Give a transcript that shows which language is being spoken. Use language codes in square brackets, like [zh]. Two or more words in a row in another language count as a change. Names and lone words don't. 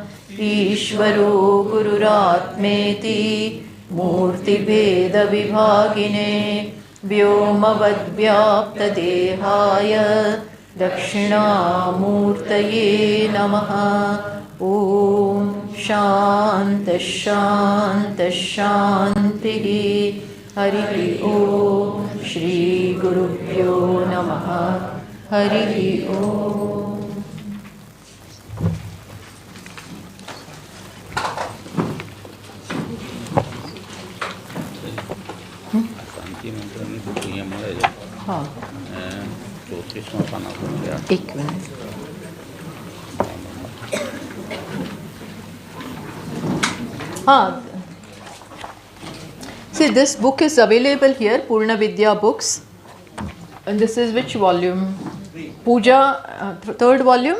[sa] ईश्वरो गुरुरात्मेति मूर्ति भेद विभागिने व्योमवद्व्याप्त देहाय दक्षिणामूर्तये नमः. ओम शान्ति शान्ति शान्ति. हरि ओम. श्री गुरुभ्यो नमः. हरि ओम. [gu] શાંતિ મંત્રની બુક અહીંયા મળે છે. હા, 34માં પાના પર છે. એક મિનિટ. [en] Ah, see, this book is available here, Purna Vidya Books. And this is which volume? Puja, third volume.